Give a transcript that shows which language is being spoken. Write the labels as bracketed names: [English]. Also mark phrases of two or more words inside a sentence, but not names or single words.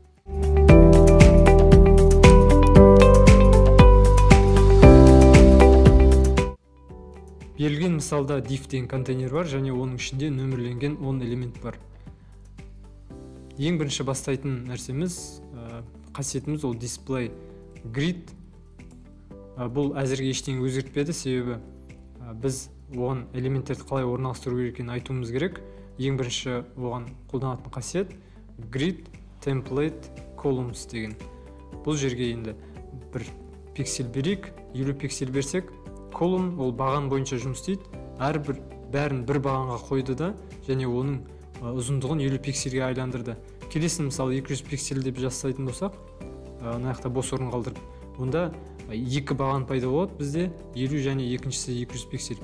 [Kazakh] Берілген мысалда div деген контейнер бар және оның ішінде нөмірленген 10 элемент бар. Ең бірінші бастайтын нәрсеміз, қасиетіміз ол display. Grid бұл әзірге ештеңе өзгертпеді, себебі біз оған элементтерді қалай орналастыру керек екенін айтуымыз керек. Ең бірінші оған қолданатын қасиет [English] grid template columns [Kazakh] деген. Бұл жерге енді бір пиксель берейік, 50 пиксель берсек, колумн ол баған бойынша жұмыс істейді. Бәрін бір бағанға қойды да, және оның ұзындығын 50 пиксельге айландырды. Келесін мысалы 200 пиксель деп жасайтын болсақ, мына жақта бос орын қалдырып, онда екі баған пайда болады бізде, 50 және екіншісі 200 пиксель.